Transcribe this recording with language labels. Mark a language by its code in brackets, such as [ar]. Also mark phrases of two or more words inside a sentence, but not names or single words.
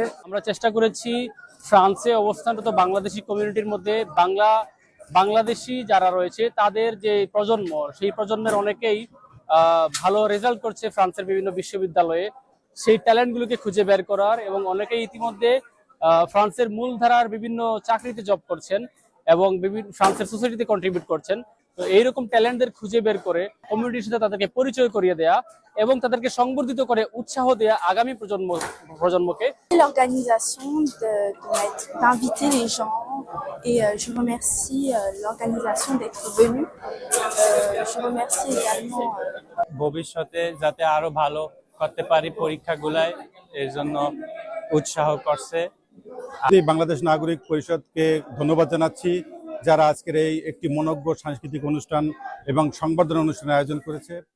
[bn] আমরা চেষ্টা করেছি ফ্রান্সে অবস্থানরত বাংলাদেশি কমিউনিটির মধ্যে বাংলাদেশি যারা রয়েছে তাদের যে প্রজন্ম, সেই প্রজন্মের অনেকেই ভালো রেজাল্ট করছে ফ্রান্সের বিভিন্ন বিশ্ববিদ্যালয়ে, সেই ট্যালেন্টগুলোকে খুঁজে বের করার, এবং অনেকেই ইতিমধ্যে ফ্রান্সের মূলধারার বিভিন্ন চাকরিতে জব করছেন এবং বিভিন্ন ফ্রান্সের সোসাইটিতে কন্ট্রিবিউট করছেন। তো এইরকম ট্যালেন্টদের খুঁজে বের করে কমিউনিটির সাথে তাদেরকে পরিচয় করিয়ে দেয়া এবং তাদেরকে সংবর্ধিত করে উৎসাহ দেয়া আগামী প্রজন্মকে। [fr] L'organisation d'inviter les gens et je remercie l'organisation d'être venue. Je remercie également [bn] ভবিষ্যতে যাতে আরো ভালো করতে পারি পরীক্ষাগুলায়, এর জন্য উৎসাহ করছে। বাংলাদেশ নাগরিক পরিষদকে ধন্যবাদ জানাচ্ছি যারা আজকের এই একটি মনোজ্ঞ সাংস্কৃতিক অনুষ্ঠান এবং সংবর্ধনা অনুষ্ঠানের আয়োজন করেছে।